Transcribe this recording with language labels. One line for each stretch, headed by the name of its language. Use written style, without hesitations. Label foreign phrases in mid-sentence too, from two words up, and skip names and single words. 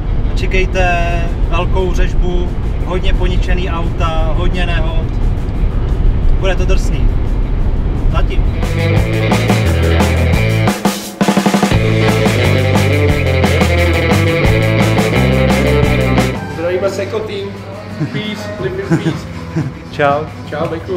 Czech: Čekejte velkou řežbu, hodně poničený auta, hodně nehod. Bude to drsný. Zatím. Zdravíme se jako tým.
English: Peace, live in peace.
Czech: Čau. Čau, Beku.